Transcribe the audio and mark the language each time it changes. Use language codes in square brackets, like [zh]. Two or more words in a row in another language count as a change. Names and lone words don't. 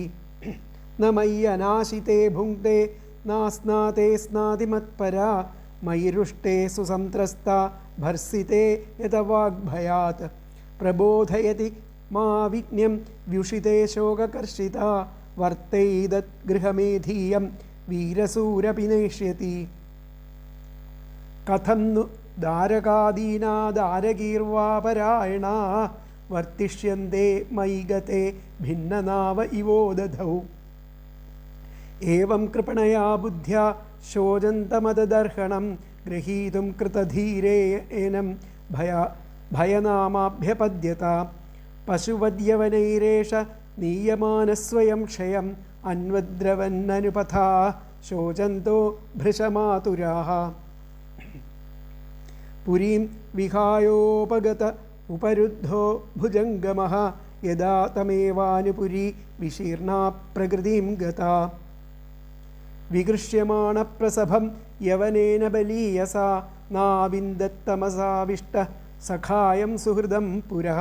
[sa] ന മയ്യനാശിതേ ഭുങ്ക്തേ നാസ്നാതേ സ്നാതിമത്പരാ മയിരുഷ്ടേ സുസംത്രസ്താ ഭർസിതേ യതവാഗ്ഭയാത്. പ്രബോധയതി മാ വിജ്ഞം വ്യുഷിതേ ശോകകർഷിതാ വർത്തൈദത് ഗൃഹമേധീയം വീരസൂരപി. കഥം नु दारकादीना दारगीर्वापरायणा वर्तिष्यन्ते मयि गते भिन्ननाव इवोदधौ. एवं कृपणया बुद्ध्या शोचन्तमददर्हणं गृहीतुं कृतधीरेनं भयनामाभ्यपद्यत. पशुवद्यवनैरेष नीयमानस्वयं क्षयम् अन्वद्रवन्ननुपथा शोचन्तो भृशमातुराः. പുരീം വിഹായോപഗത ഉപരുദ്ധോ ഭുജംഗമഃ യദാ തമേവാനുപുരി വിശീർണാ പ്രകൃതിം ഗതാ. വികൃഷ്യമാണപ്രസഭം യവനേന ബലീയസാ നാവിന്ദത്തമസാവിഷ്ടഃ സഖായം സുഹൃദം പുരഃ.